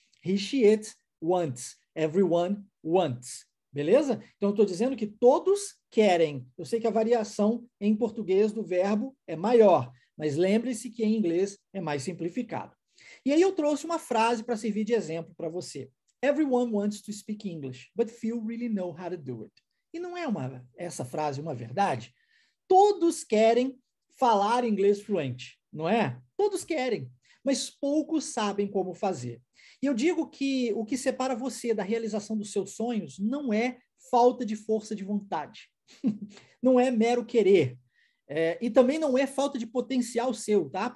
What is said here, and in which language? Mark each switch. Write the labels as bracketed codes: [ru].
[en] He, she, it wants. Everyone wants. [pt] Beleza? Então, eu estou dizendo que todos querem. Eu sei que a variação em português do verbo é maior, mas lembre-se que em inglês é mais simplificado. E aí eu trouxe uma frase para servir de exemplo para você. [en] Everyone wants to speak English, but few really know how to do it. [pt] E não é essa frase uma verdade? Todos querem falar inglês fluente, não é? Todos querem, mas poucos sabem como fazer. E eu digo que o que separa você da realização dos seus sonhos não é falta de força de vontade, não é mero querer, e também não é falta de potencial seu, tá?